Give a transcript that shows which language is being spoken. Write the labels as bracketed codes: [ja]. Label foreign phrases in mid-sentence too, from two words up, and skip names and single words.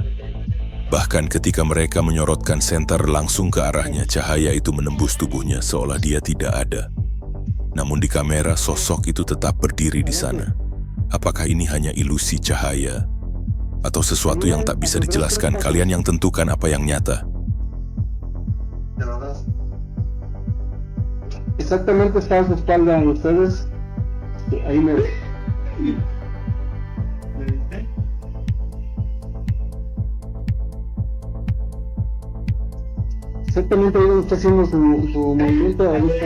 [id] Bahkan ketika mereka menyorotkan senter langsung ke arahnya, cahaya itu menembus tubuhnya seolah dia tidak ada. Namun di kamera, sosok itu tetap berdiri di sana. Apakah ini hanya ilusi cahaya? Atau sesuatu yang tak bisa dijelaskan? Kalian yang tentukan apa yang nyata. [es] Exactamente está a su espalda de ustedes. Ahí me... Exactamente ahí donde está haciendo su movimiento ahorita.